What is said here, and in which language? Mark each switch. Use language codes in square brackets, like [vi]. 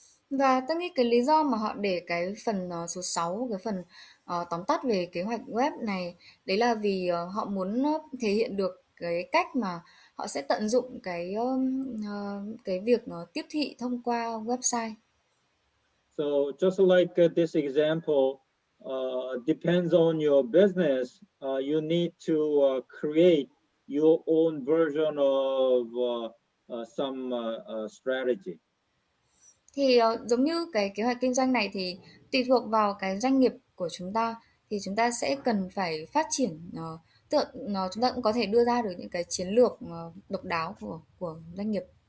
[vi] Và tôi nghĩ cái lý do mà họ để cái phần số 6, cái phần tóm tắt về kế hoạch web này, đấy là vì họ muốn thể hiện được cái cách mà họ sẽ tận dụng cái việc tiếp thị thông qua website. [en] So just like this example, depends on your business, you need to create your own version of some strategy. [vi] Thì giống như cái kế hoạch kinh doanh này thì tùy thuộc vào cái doanh nghiệp của chúng ta thì chúng ta sẽ cần phải phát triển, chúng ta cũng có thể đưa ra được những cái chiến lược độc đáo của doanh nghiệp.